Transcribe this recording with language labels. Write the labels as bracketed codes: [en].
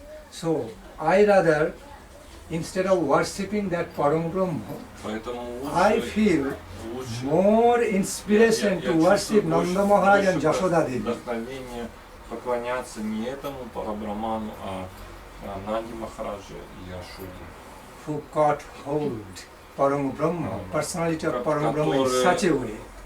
[en] So I rather, instead of worshipping that Param Brahma, I feel more inspiration to worship Nanda Maharaj and Yashoda Devi. [ru] Вдохновение поклоняться не этому Парабраману, а Нанди Махараджа и Яшоде. [en] Who caught hold Param Brahma, personality of Param Brahma in such a way.